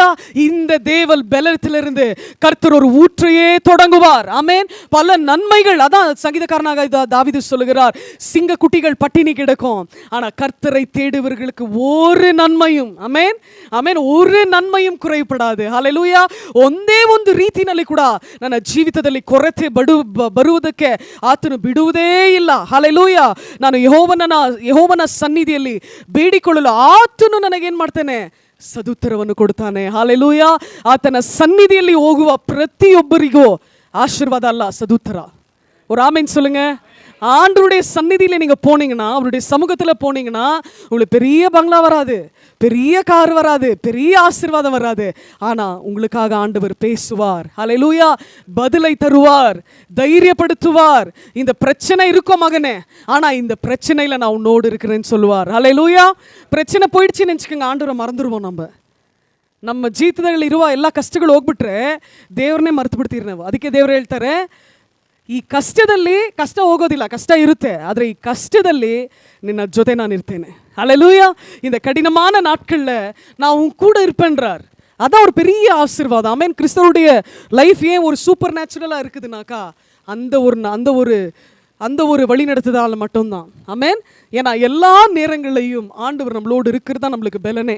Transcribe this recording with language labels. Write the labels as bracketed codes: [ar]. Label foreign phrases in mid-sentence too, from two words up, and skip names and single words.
[ta] இந்த தேவல் பலத்திலிருந்து கர்த்தர் ஒரு ஊற்றையே தொடங்குவார். ஆமென். பல நன்மைகள், அதான் சங்கீதக்காரனாக தாவீது சொல்லுகிறார், சிங்க குட்டிகள் பட்டினி கிடக்கும், ஆனா கர்த்தரை தேடுவர்களுக்கு ஒரு நன்மையும், ஆமென் ಆಮೇನ್, ஒரு நன்மையும் குறைಪಡಾது. ஹalleluya. [kn] ಒಂದೇ ಒಂದು ರೀತಿಯಲ್ಲಿ ಕೂಡ ನನ್ನ ಜೀವಿತದಲ್ಲಿ ಕೊರತೆ ಬರುವುದಕ್ಕೆ ಆತನು ಬಿಡುವುದೇ ಇಲ್ಲ. ಹalleluya. ನಾನು ಯೆಹೋವನ ಸನ್ನಿಧಿಯಲ್ಲಿ ಬೇಡಿಕೊಳ್ಳಲು ಆತನು ನನಗೇನು ಮಾಡ್ತಾನೆ, ಸದುತ್ತರವನ್ನು ಕೊಡ್ತಾನೆ. ಹalleluya. ಆತನ ಸನ್ನಿಧಿಯಲ್ಲಿ ಹೋಗುವ ಪ್ರತಿಯೊಬ್ಬರಿಗೂ ಆಶೀರ್ವಾದ ಅಲ್ಲ, ಸದುತ್ತರ. [ta] ஒரு ஆமென் சொல்லுங்க. ஆண்டவருடைய சந்நிதியில் நீங்க போனீங்கன்னா, அவருடைய சமூகத்துல போனீங்கன்னா, உங்களுக்கு பெரிய பங்களா வராது, பெரிய கார் வராது, பெரிய ஆசீர்வாதம் வராது, ஆனா உங்களுக்காக ஆண்டவர் பேசுவார். ஹalleluya. பதிலை தருவார், தைரியப்படுத்துவார். இந்த பிரச்சனை இருக்கும் மகனே, ஆனா இந்த பிரச்சனையில நான் உன்னோடு இருக்கிறேன்னு சொல்லுவார். ஹalleluya. பிரச்சனை போயிடுச்சுன்னு நினைச்சுக்கோங்க, ஆண்டவரை மறந்துடுவோம். [kn] ನಮ್ಮ ಜೀವಿತದಲ್ಲಿ ಇರುವ ಎಲ್ಲ ಕಷ್ಟಗಳು ಹೋಗ್ಬಿಟ್ರೆ ದೇವ್ರನ್ನೇ ಮರೆತು ಬಿಡ್ತೀರಿ ನಾವು. ಅದಕ್ಕೆ ದೇವ್ರು ಹೇಳ್ತಾರೆ, ಈ ಕಷ್ಟದಲ್ಲಿ, ಕಷ್ಟ ಹೋಗೋದಿಲ್ಲ, ಕಷ್ಟ ಇರುತ್ತೆ, ಆದರೆ ಈ ಕಷ್ಟದಲ್ಲಿ ನಿನ್ನ ಜೊತೆ ನಾನು ಇರ್ತೇನೆ. [ta] ஹalleluya. இந்த கடினமான நாட்களில் நான் உன் கூட இருப்பேன்றார். அதான் ஒரு பெரிய ஆசீர்வாதம். ஆமென். கிறிஸ்தவருடைய லைஃப் ஏன் ஒரு சூப்பர் நேச்சுரலாக இருக்குதுனாக்கா, அந்த ஒரு வழி நடத்துதால் மட்டும்தான். ஆமென். ஏன்னா எல்லா நேரங்களையும் ஆண்டவர் நம்மளோடு இருக்கிறது தான் நம்மளுக்கு பலனே.